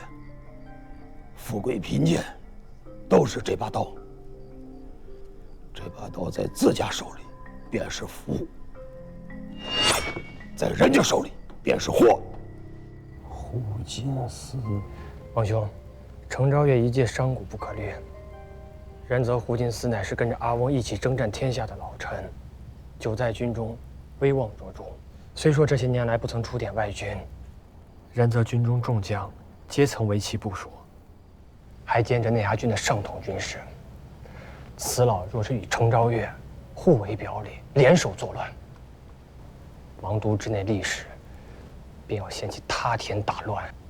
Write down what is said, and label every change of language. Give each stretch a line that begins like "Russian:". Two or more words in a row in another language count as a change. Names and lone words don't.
Chinese: 富貴貧賤都是這把刀，這把刀在自家手裡便是福，在人家手裡便是禍。胡進思，王兄，程昭月一介商賈不可慮，然則胡進思乃是跟着阿翁一起征戰天下的老臣，久在軍中，威望卓著。雖說這些年來不曾出點外軍，然則軍中眾將皆曾為其部屬，還兼着內衙軍的上統軍事。此老若是與程昭月互為表裡，聯手作亂，王都之內歷史便要掀起塌田大亂。